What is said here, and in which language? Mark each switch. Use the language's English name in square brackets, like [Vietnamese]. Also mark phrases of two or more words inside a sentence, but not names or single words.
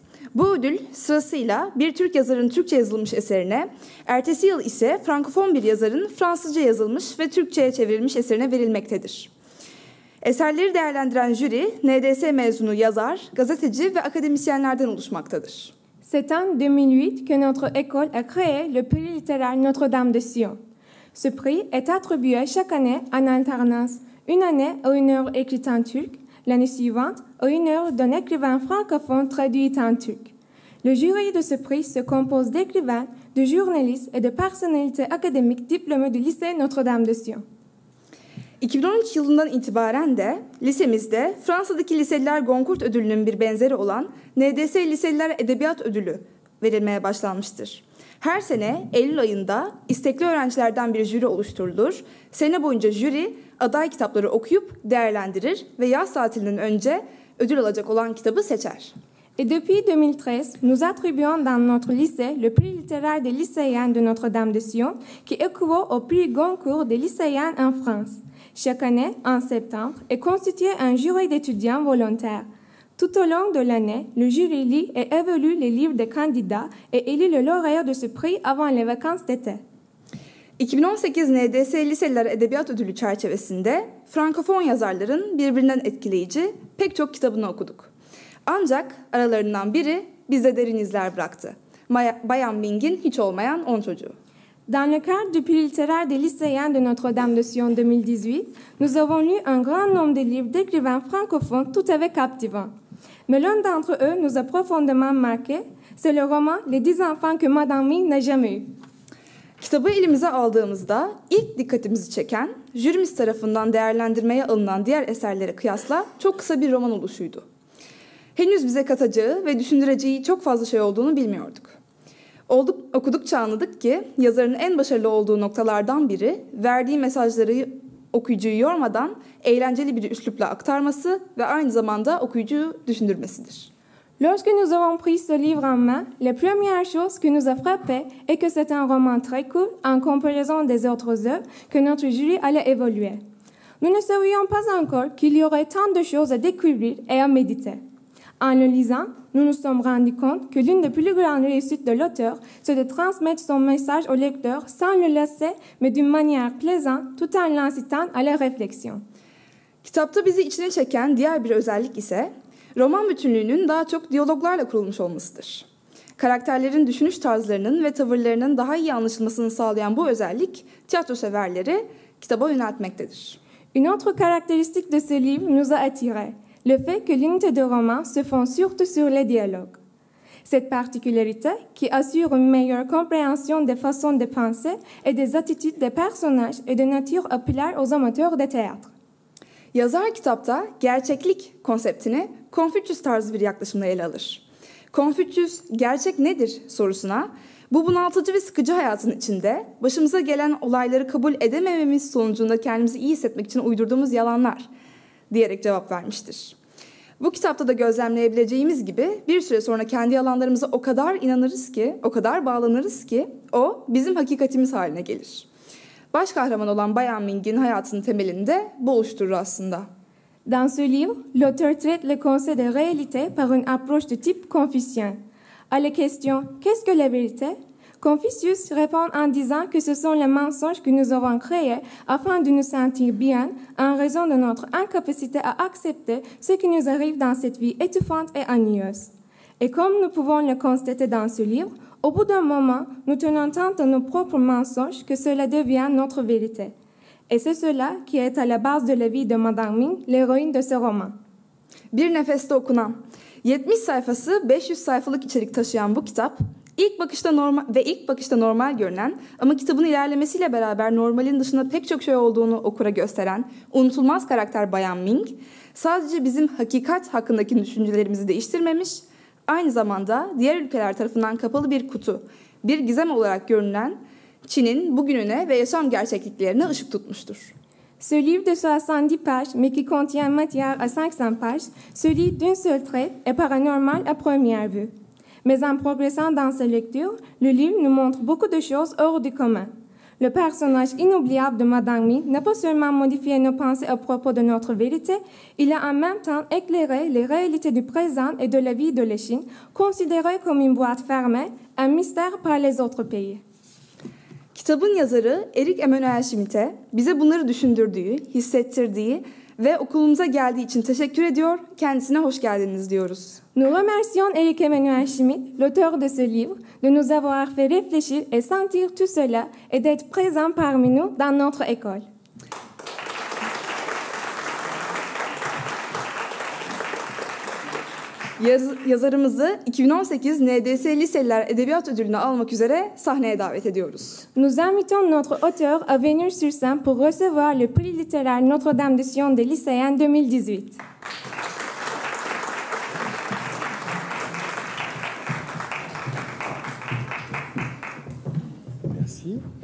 [Turkish] Bu ödül sırasıyla bir Türk yazarın Türkçe yazılmış eserine, ertesi yıl ise Frankofon bir yazarın Fransızca yazılmış ve Türkçe'ye çevrilmiş eserine verilmektedir. Eserleri değerlendiren jüri, NDS mezunu yazar, gazeteci ve akademisyenlerden oluşmaktadır. [French] C'est en 2008 que notre école a créé le prix littéraire Notre-Dame de Sion. Ce prix est attribué chaque année en alternance, une année à une œuvre écrite en turc, l'année suivante à une œuvre d'un écrivain francophone traduite en turc. Le jury de ce prix se compose d'écrivains, de journalistes et de personnalités académiques diplômées du lycée Notre-Dame de Sion. [Turkish] 2013 yılından itibaren de lisemizde Fransa'daki Liseliler Goncourt Ödülü'nün bir benzeri olan NDS Liseliler Edebiyat Ödülü verilmeye başlanmıştır. Her sene Eylül ayında istekli öğrencilerden bir jüri oluşturulur. Sene boyunca jüri aday kitapları okuyup değerlendirir ve yaz tatilinden önce ödül alacak olan kitabı seçer. [French] Et depuis 2013, nous attribuons dans notre lycée le prix littéraire des lycéennes de Notre-Dame de Sion, qui équivaut au prix Goncourt des lycéennes en France. Chaque année, en septembre, est constitué un jury d'étudiants volontaires. Tout au long de l'année, le jury lit et évalue les livres des candidats et élit le lauréat de ce prix avant les vacances d'été. [Turkish] 2018 NDS Liseliler Edebiyat Ödülü çerçevesinde Frankofon yazarların birbirinden etkileyici pek çok kitabını okuduk. Ancak aralarından biri bize derin izler bıraktı. Bayan Ming'in hiç olmayan 10 çocuğu. [French] Dans le cadre du prix littéraire des lycéens de Notre-Dame de Sion 2018, nous avons lu un grand nombre de livres d'écrivains francophones tout à fait captivants. Mais l'un d'entre eux nous a profondément marqué, c'est le roman Les 10 enfants que Madame Ming n'a jamais eu. [Turkish] Kitabı elimize aldığımızda ilk dikkatimizi çeken, jürimiz tarafından değerlendirmeye alınan diğer eserlere kıyasla çok kısa bir roman oluşuydu. Henüz bize katacağı ve düşündüreceği çok fazla şey olduğunu bilmiyorduk. Okudukça anladık ki yazarın en başarılı olduğu noktalardan biri verdiği mesajları okuyucuyu yormadan eğlenceli bir üslupla aktarması ve aynı zamanda okuyucuyu düşündürmesidir. [French] Lorsque nous avons pris ce livre en main, la première chose qui nous a frappé est que c'est un roman très court en comparaison des autres œuvres que notre jury allait évaluer. Nous ne savions pas encore qu'il y aurait tant de choses à découvrir et à méditer. En le lisant, nous nous sommes rendus compte que l'une des plus grandes réussites de l'auteur, c'est de transmettre son message au lecteur sans le lasser, mais d'une manière plaisante, tout en l'incitant à la réflexion. [Turkish] Kitapta bizi içine çeken diğer bir özellik ise roman bütünlüğünün daha çok diyaloglarla kurulmuş olmasıdır. Karakterlerin düşünüş tarzlarının ve tavırlarının daha iyi anlaşılmasını sağlayan bu özellik tiyatro severleri kitaba yöneltmektedir. [French] Une autre caractéristique de ce livre nous a attirés, le fait que l'unité de roman se fonde surtout sur les dialogues. Cette particularité, qui assure une meilleure compréhension des façons de penser et des attitudes des personnages, est de nature à plaire aux amateurs de théâtre. [Turkish] Yazar kitapta gerçeklik konseptini Konfüçyüs tarzı bir yaklaşımla ele alır. Konfüçyüs gerçek nedir sorusuna bu bunaltıcı ve sıkıcı hayatın içinde başımıza gelen olayları kabul edemememiz sonucunda kendimizi iyi hissetmek için uydurduğumuz yalanlar diyerek cevap vermiştir. Bu kitapta da gözlemleyebileceğimiz gibi bir süre sonra kendi yalanlarımıza o kadar inanırız ki, o kadar bağlanırız ki o bizim hakikatimiz haline gelir. Baş kahraman olan Bayan Ming'in hayatının temelinde bu oluşturur aslında. [French] Dans ce livre, l'auteur traite le concept de réalité par une approche de type confucien. À la question « Qu'est-ce que la vérité ?», Confucius répond en disant que ce sont les mensonges que nous avons créés afin de nous sentir bien en raison de notre incapacité à accepter ce qui nous arrive dans cette vie étouffante et ennuyeuse. Et comme nous pouvons le constater dans ce livre, au bout d'un moment, nous tenons tant à nos propres mensonges que cela devient notre vérité. Et c'est cela qui est à la base de la vie de Madame Ming, l'héroïne de ce roman. [Turkish] Bir nefeste okunan, 70 sayfası 500 sayfalık içerik taşıyan bu kitap, ilk bakışta normal görünen ama kitabın ilerlemesiyle beraber normalin dışında pek çok şey olduğunu okura gösteren unutulmaz karakter Bayan Ming, sadece bizim hakikat hakkındaki düşüncelerimizi değiştirmemiş, aynı zamanda diğer ülkeler tarafından kapalı bir kutu, bir gizem olarak görünen Çin'in bugününe ve yaşam gerçekliklerine ışık tutmuştur. [French] Ce livre de 70 pages, mais qui contient matière à 500 pages, se lit d'un seul trait et paranormal à première vue. Mais en progressant dans sa lecture, le livre nous montre beaucoup de choses hors du commun. Le personnage inoubliable de Madame Ming n'a pas seulement modifié nos pensées à propos de notre vérité, il a en même temps éclairé les réalités du présent et de la vie de la Chine, considérée comme une boîte fermée, un mystère par les autres pays. [Turkish] Kitabın yazarı Erik Emanuel Schmidt'e bize bunları düşündürdüğü, hissettirdiği ve okulumuza geldiği için teşekkür ediyor, kendisine hoş geldiniz diyoruz. [French] Nous remercions Erik Emanuel Schmidt, l'auteur de ce livre, de nous avoir fait réfléchir et sentir tout cela et d'être présent parmi nous dans notre école. [Turkish] Yazarımızı 2018 NDS Liseliler Edebiyat Ödülünü almak üzere sahneye davet ediyoruz. [French] Nous invitons notre auteur à venir sur scène pour recevoir le prix littéraire Notre-Dame de Sion des lycéens 2018. Merci.